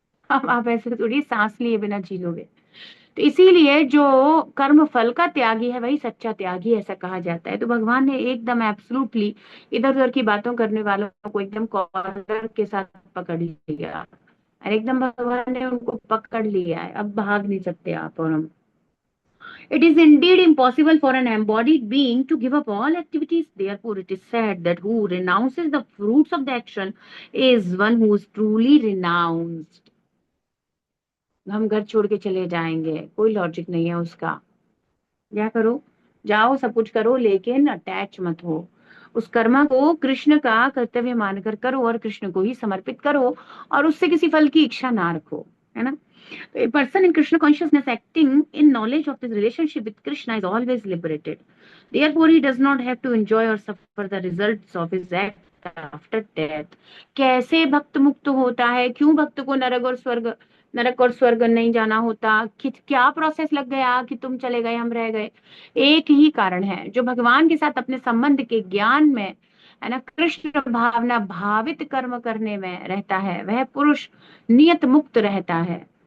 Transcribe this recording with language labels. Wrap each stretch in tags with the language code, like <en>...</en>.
<hi>अब आप ऐसे थोड़ी सांस लिए बिना जी लोगे। तो इसीलिए जो कर्म फल का त्यागी है वही सच्चा त्यागी, ऐसा कहा जाता है। तो भगवान ने एकदम एब्सोल्युटली इधर उधर की बातों करने वालों को एकदम कॉलर के साथ पकड़ लिया, और एकदम भगवान ने उनको पकड़ लिया है, अब भाग नहीं सकते आप और हम।</hi> <en>It is indeed impossible for an embodied being to give up all activities. Therefore, it is said that who renounces the fruits of the action is one who is truly renounced.</en> <hi>हम घर छोड़ के चले जाएंगे, कोई logic नहीं है उसका, क्या करो, जाओ सब कुछ करो, लेकिन अटैच मत हो। उस कर्म को कृष्ण का कर्तव्य मानकर करो और कृष्ण को ही समर्पित करो, और उससे किसी फल की इच्छा ना रखो, है ना।</hi> <en>A person in Krishna consciousness acting in knowledge of his relationship with Krishna is always liberated. Therefore, he does not have to enjoy or suffer the results of his act after death.</en> <hi>कैसे भक्त मुक्त होता है, क्यों भक्त को नरक और स्वर्ग नहीं जाना होता, क्या प्रोसेस लग गया कि तुम चले गए हम रह गए। एक ही कारण है, जो भगवान के साथ अपने संबंध के ज्ञान में, है ना, कृष्ण भावना भावित कर्म करने में रहता है, वह पुरुष नियत मुक्त रहता है।</hi>